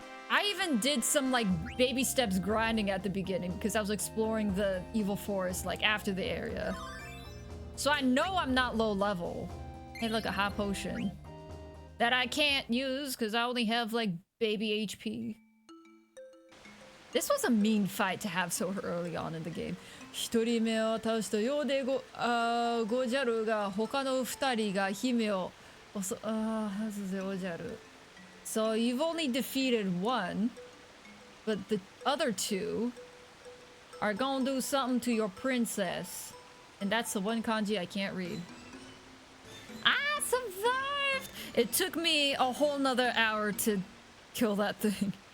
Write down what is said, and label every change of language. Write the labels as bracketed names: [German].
[English] I even did some like baby steps grinding at the beginning because I was exploring the evil forest like after the area. So I know I'm not low level. Hey, look, a high potion that I can't use because I only have like baby HP. This was a mean fight to have so early on in the game. [Japanese] 1人目を倒したようでゴジャルが他の2人が姫を襲うはずでおじゃる。 [English] So you've only defeated one, but the other two are gonna do something to your princess. And that's the one kanji I can't read. I survived! It took me a whole nother hour to kill that thing.